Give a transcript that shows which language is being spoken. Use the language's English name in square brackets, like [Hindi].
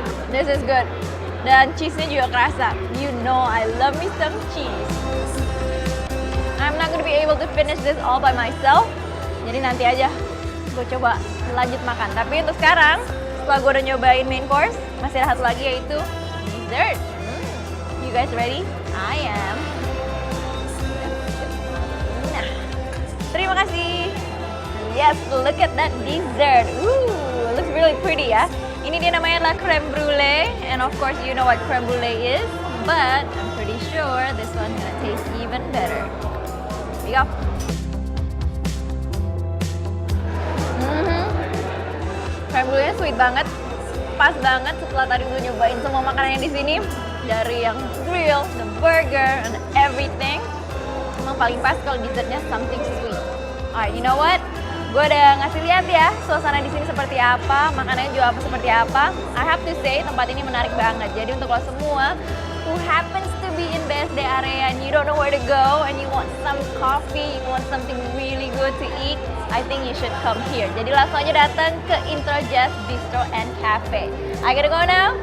[English] This is good. [Indonesian] Dan cheese-nya juga kerasa. [English] You know I love me some cheese. I'm not gonna be able to finish this all by myself. [Indonesian] Jadi nanti aja gue coba lanjut makan. Tapi untuk sekarang, setelah gue udah nyobain main course, masih ada satu lagi yaitu dessert. [English] You guys ready? I am. [Indonesian] Nah, terima kasih. [English] Yes, look at that dessert. Ooh, looks really pretty ya. [Indonesian] Ini dia namanya adalah [English] creme brulee, and of course you know what creme brulee is, but I'm pretty sure this one's gonna taste even better. Here we go. [Indonesian] Creme brulee [English] sweet [Indonesian] banget, pas banget setelah tadi gue nyobain semua makanan yang di sini. Dari yang [English] grill, the burger, and everything. [Indonesian] Emang paling pas kalau dessertnya [English] something sweet. Alright, you know what? [Indonesian] Gue udah ngasih lihat ya suasana di sini seperti apa, makanannya juga apa seperti apa. [English] I have to say [Indonesian] tempat ini menarik banget. Jadi untuk lo semua [English] who happens to be in BSD area and you don't know where to go and you want some coffee, you want something really good to eat, I think you should come here. [Indonesian] Jadi langsung aja datang ke Intro Jazz Bistro and Cafe. [English] I gotta go now.